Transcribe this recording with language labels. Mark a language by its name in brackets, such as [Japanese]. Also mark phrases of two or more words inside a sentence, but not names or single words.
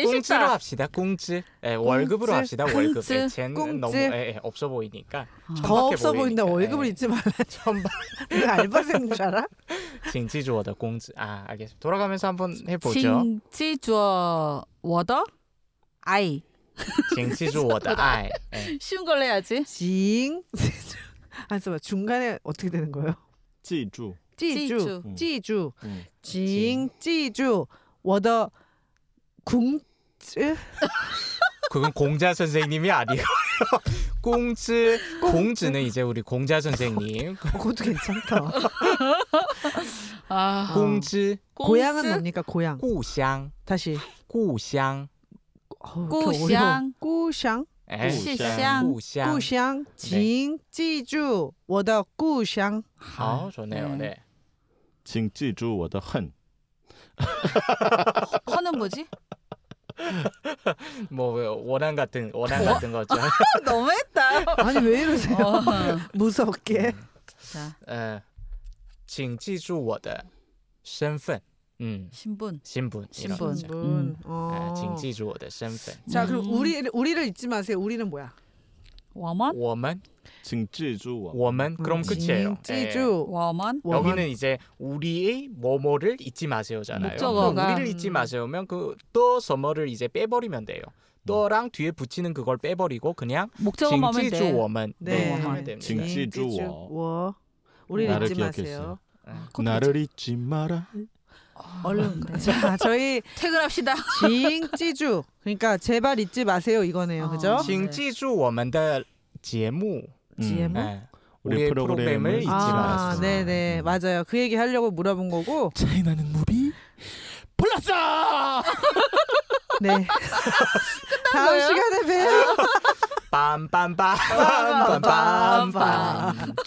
[Korean] 공지로 쉽다. 합시다. 공지. 네, 월급으로 합시다. 월급. 공지. [Chinese] 钱 [Korean] 공지. 너무 없어 보이니까. 더 없어 보인다. 월급을 잊지 말라. 이거 알바생인 줄 알아? [Chinese] 请记住我的工资. [Korean] 알겠습니다. 돌아가면서 한번 해보죠. [Chinese] 请记住我的爱. 请记住我的爱. [Korean] 쉬운 걸로 해야지. 징. 안 써봐. 중간에 어떻게 되는 거예요? [Chinese] 记住. 记住. 记住. 请记住我的工资. [Korean] 그건 공자 선생님이 아니고요. 공즈는 이제 우리 공자 선생님. 그것도 괜찮다. 공즈. 고향은 뭡니까? 고향. [Chinese] 故乡. 다시. 故乡. 故乡. 故乡. 故乡. 故乡. 请记住我的故乡. [Korean] 좋네요. 네. [Chinese] 请记住我的恨. [Korean] 허는 뭐지? 뭐 원한 같은 거죠. 너무했다. 아니 왜 이러세요? 무섭게. 자, [Chinese] 请记住我的身份. [Korean] 신분. 신분. 신분. 신분. [Chinese] 请记住我的身份. [Korean] 자 그럼 우리를 잊지 마세요. 우리는 뭐야? [Chinese] 我们我们请记住 [Korean] 我们 그럼 끝이에요. [Chinese] 请记住. 我们 [Korean] 여기는 이제 우리의 뭐뭐를 잊지 마세요잖아요. 목적어가. 그럼 우리를 잊지 마세요면 그 서머를 이제 빼버리면 돼요. 또랑 뒤에 붙이는 그걸 빼버리고 그냥 목적어만 하면 돼. [Chinese] 请记住我们 [Korean] 네. 하면 됩니다. [Chinese] 请记住. 우리를 [Korean] 나를 잊지 기억했어요. 마세요. 나를 잊지 마라. 얼른. 자 저희 퇴근합시다. [Chinese] 请记住. [Korean] 그러니까 제발 잊지 마세요 이거네요. 그죠? [Chinese] 请记住我们的节目. [Korean] GM? 우리의 프로그램을 잊지 마세요. 네네 맞아요. 그 얘기 하려고 물어본 거고. 차이나는 무비 플러스. 네. 다음 시간에 봬요. 빰빰빰빰빰빰.